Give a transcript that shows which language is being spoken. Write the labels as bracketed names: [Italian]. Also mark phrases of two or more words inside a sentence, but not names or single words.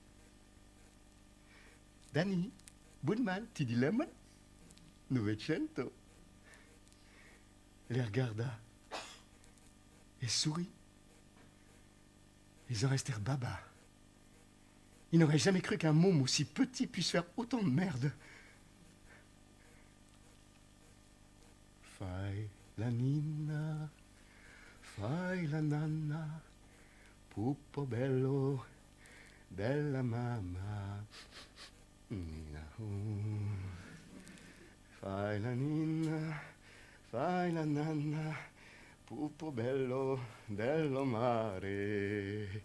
[French] Danny Boonman, T.D. Lemon, Novecento. Elle les regarda et sourit. Ils en restèrent baba. Ils n'auraient jamais cru qu'un môme aussi petit puisse faire autant de merde. [Italian] Fai la nina, fai la nana, pupo bello della mamma. Nina, fai la nina, fai la nana, pupo bello dello mare.